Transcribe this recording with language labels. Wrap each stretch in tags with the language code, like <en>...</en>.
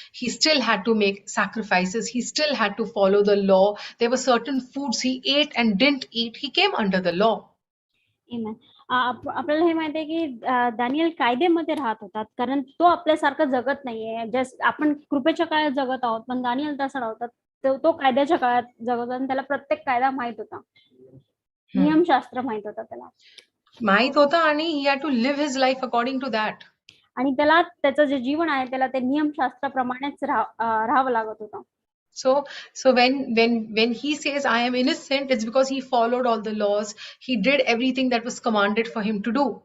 <en>He still had to make sacrifices. He still had to follow the law. There were certain foods he ate and didn't eat. He came under the law. Amen.</en> <mr>आपल्याला हे माहिती आहे की Daniel कायद्यामध्ये राहत होता, कारण तो आपल्यासारखं जगत नाहीये. जस्ट आपण कृपेच्या काळात जगत आहोत, पण दानियल तसा नव्हता. तो कायद्याच्या काळात जगत होता आणि त्याला प्रत्येक कायदा माहित होता, नियमशास्त्र माहित होता त्याला. माहित होता आणि</mr> <en>he had to live his life according to that.</en> <mr>आणि त्याला त्याचं जे जीवन आहे त्याला ते नियमशास्त्राप्रमाणेच राहावं लागत होतं.</mr> <en>So when he says I am innocent, it's because he followed all the laws. He did everything that was commanded for him to do.</en>